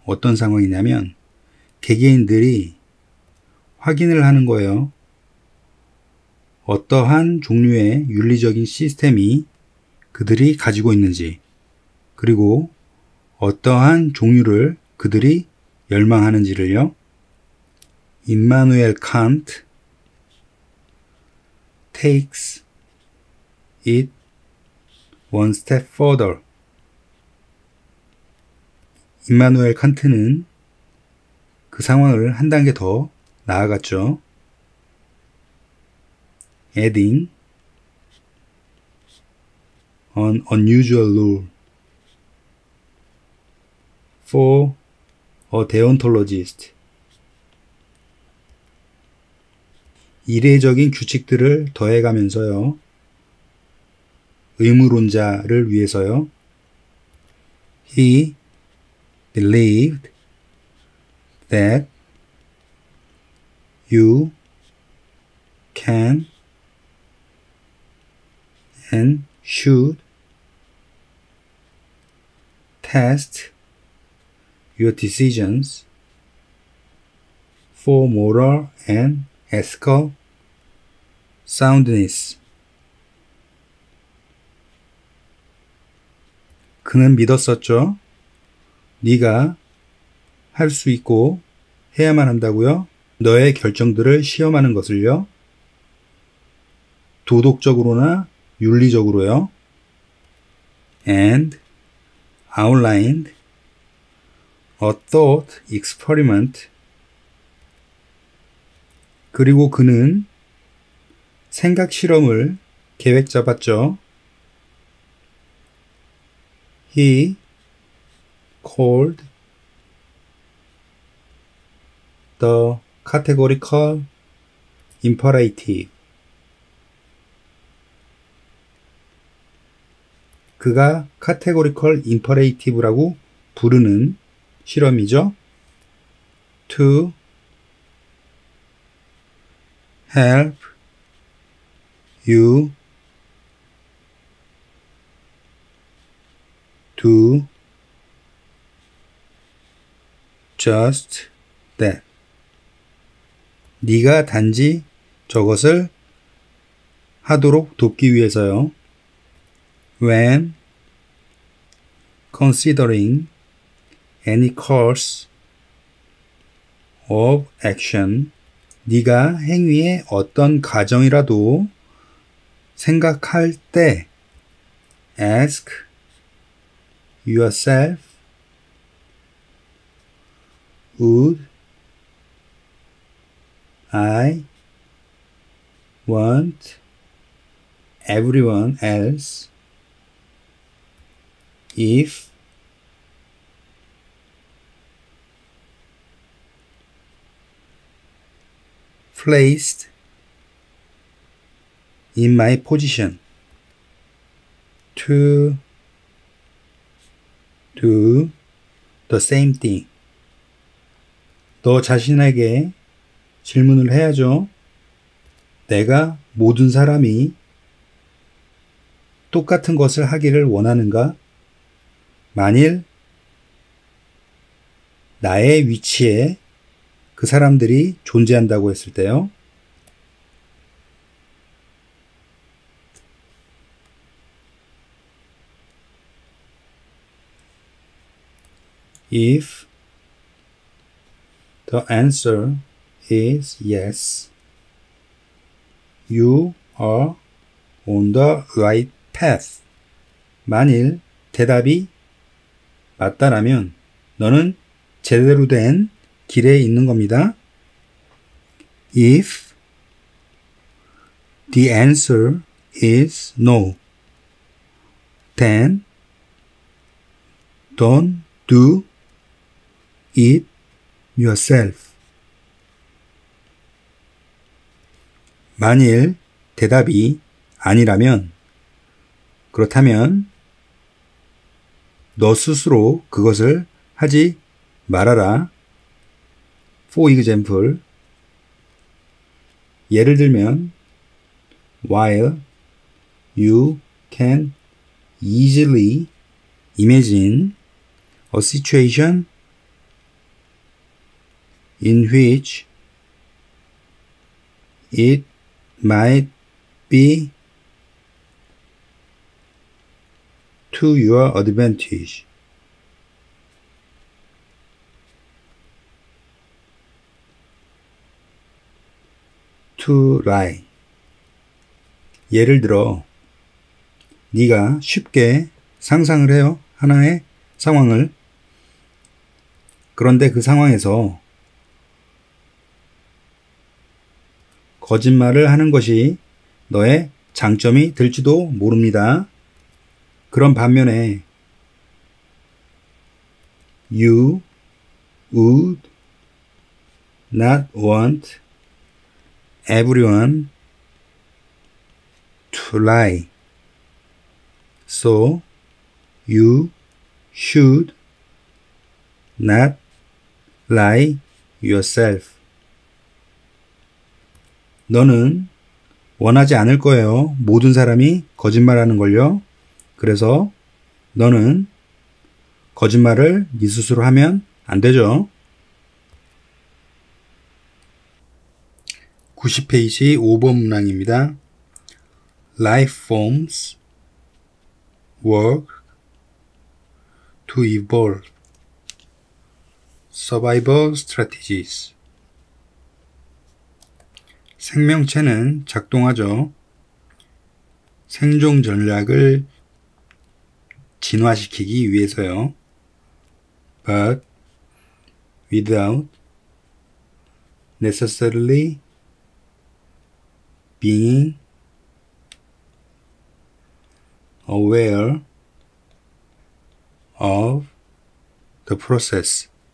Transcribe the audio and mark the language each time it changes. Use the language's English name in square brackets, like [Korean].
[Korean] 어떤 상황이냐면 개개인들이 확인을 하는 거예요. 어떠한 종류의 윤리적인 시스템이 그들이 가지고 있는지, 그리고 어떠한 종류를 그들이 열망하는지를요. [English] 임마누엘 칸트 takes it one step further. [Korean] 임마누엘 칸트는 그 상황을 한 단계 더 나아갔죠. [English] adding an unusual rule for a deontologist. [Korean] 이례적인 규칙들을 더해가면서요. 의무론자를 위해서요. [English] He believed that you can and should test your decisions for moral and ethical soundness. [Korean] 그는 믿었었죠. 네가 할 수 있고 해야만 한다고요? 너의 결정들을 시험하는 것을요? 도덕적으로나 윤리적으로요? [English] And outlined a thought experiment. [Korean] 그리고 그는 생각 실험을 계획 잡았죠. [English] He called the categorical imperative. [Korean] 그가 categorical imperative라고 부르는 실험이죠. [English] To help you do just that. [Korean] 네가 단지 저것을 하도록 돕기 위해서요. [English] When considering any course of action, [Korean] 네가 행위의 어떤 과정이라도 생각할 때 [English] ask yourself, would I want everyone else if placed in my position to do the same thing. [Korean] 너 자신에게 질문을 해야죠. 내가 모든 사람이 똑같은 것을 하기를 원하는가? 만일 나의 위치에 그 사람들이 존재한다고 했을 때요. [English] If the answer is yes, you are on the right path. [Korean] 만일 대답이 맞다라면 너는 제대로 된 길에 있는 겁니다. [English] If the answer is no, then don't do it yourself. [Korean] 만일 대답이 아니라면, 그렇다면 너 스스로 그것을 하지 말아라. [English] For example, [Korean] 예를 들면, [English] while you can easily imagine a situation in which it might be to your advantage. To lie. [Korean] 예를 들어 네가 쉽게 상상을 해요. 하나의 상황을. 그런데 그 상황에서 거짓말을 하는 것이 너의 장점이 될지도 모릅니다. 그런 반면에 [English] You would not want everyone to lie. So you should not lie yourself. [Korean] 너는 원하지 않을 거예요. 모든 사람이 거짓말하는 걸요. 그래서 너는 거짓말을 네 스스로 하면 안 되죠. 90페이지 5번 문항입니다. [English] Life forms work to evolve survival strategies. [Korean] 생명체는 작동하죠. 생존 전략을 진화시키기 위해서요. [English] But without necessarily being aware of the process.